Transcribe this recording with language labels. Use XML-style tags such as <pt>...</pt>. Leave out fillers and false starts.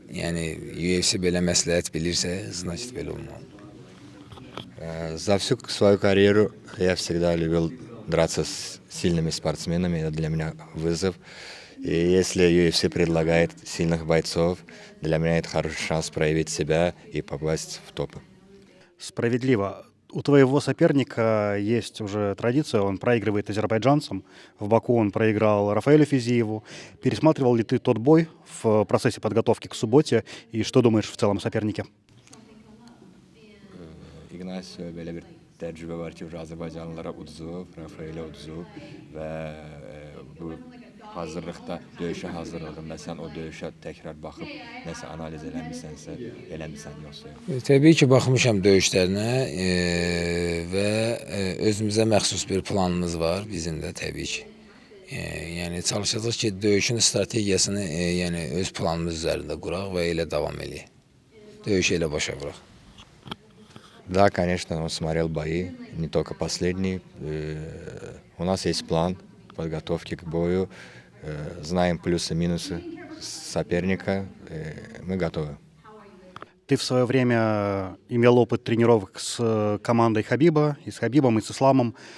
<az>Yəni UFC belə məsləhət bilirsə,</az> <ru>значит</ru> <az>belə olmalı.</az> <ru>За всю свою карьеру я всегда любил драться с сильными спортсменами, это для меня вызов. И если UFC предлагает сильных бойцов, для меня это хороший шанс проявить себя и попасть в топы. Справедливо. У твоего соперника есть уже традиция, он проигрывает азербайджанцам. В Баку он проиграл Рафаэлю Физиеву. Пересматривал ли ты тот бой в процессе подготовки к субботе? И что думаешь в целом о сопернике?</ru> <az>Ignacio belə bir təcrübə var ki, Azərbaycanlılara uduzub, Rafaelə uduzub və bu hazırlıqda, döyüşə hazırlığında sən o döyüşə təkrar baxıb nəsə analiz eləmisənsə, eləmisən yoxsa yox? Təbii ki, baxmışam döyüşlərinə və özümüzə məxsus bir planımız var bizim də təbii ki. Yəni çalışacağıq ki, döyüşün strategiyasını yəni öz planımız üzərində quraq və elə davam eləyək. Döyüşü elə başa vuraq.</az> <ru>Да, конечно, он смотрел бои, не только последний. У нас есть план подготовки к бою, знаем плюсы и минусы соперника, мы готовы. Ты в свое время имел опыт тренировок с командой Хабиба, и с Хабибом, и с Исламом.</ru>